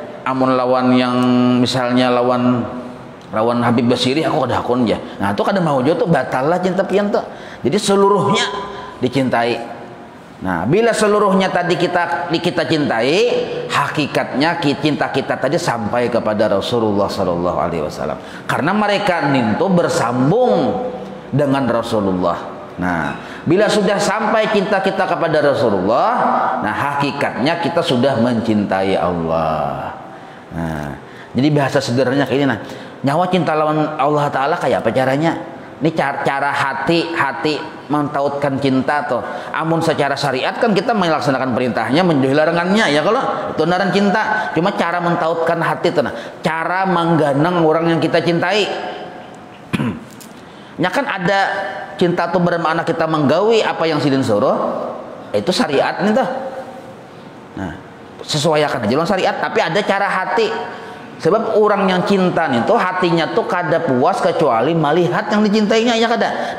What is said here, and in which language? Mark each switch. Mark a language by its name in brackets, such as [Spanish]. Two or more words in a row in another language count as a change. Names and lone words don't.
[Banjar] amun lawan yang misalnya lawan Habib Basiri aku kada hakun aja. Nah itu kada mau tuh batal lah cinta pian tuh. Jadi seluruhnya dicintai. [Indonesian] Nah bila seluruhnya tadi kita cintai, hakikatnya cinta kita tadi sampai kepada Rasulullah [Arabic] Sallallahu Alaihi Wasallam. [Indonesian] Karena mereka itu bersambung dengan Rasulullah. Nah bila sudah sampai cinta kita kepada Rasulullah, nah hakikatnya kita sudah mencintai Allah. Nah jadi bahasa sederhananya kayak ini, nah nyawa cinta lawan Allah Ta'ala kayak apa caranya? Ini cara hati mentautkan cinta tuh. Amun secara syariat kan kita melaksanakan perintahnya, menjauhi larangannya ya, kalau itu naran cinta. Cuma cara mentautkan hati tuh, nah cara mengganang orang yang kita cintai. Ya kan ada cinta tuh bermakna kita menggawi apa yang sidin suruh, itu syariat nih tuh. Nah sesuaikan aja dengan syariat, tapi ada cara hati. Sebab orang yang cinta itu hatinya tuh kada puas kecuali melihat yang dicintainya ya kada.